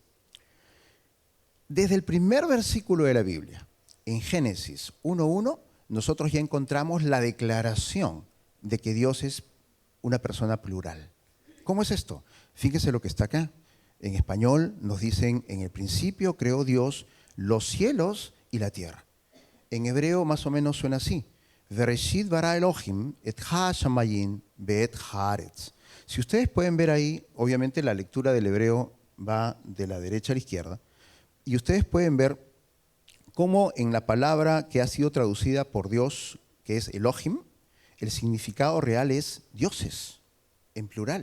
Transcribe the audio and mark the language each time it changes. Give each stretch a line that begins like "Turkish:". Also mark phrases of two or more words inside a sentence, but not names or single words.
Spanish: Desde el primer versículo de la Biblia, en Génesis 1:1, nosotros ya encontramos la declaración de que Dios es una persona plural. ¿Cómo es esto? Fíjese lo que está acá. En español nos dicen, en el principio creó Dios los cielos y la tierra. En hebreo más o menos suena así.
Hebrew: בראשית ברא אלהים את השמים ואת הארץ.
Spanish: Si ustedes pueden ver ahí, obviamente la lectura del hebreo va de la derecha a la izquierda, y ustedes pueden ver cómo en la palabra que ha sido traducida por Dios, que es Elohim, el significado real es dioses, en plural.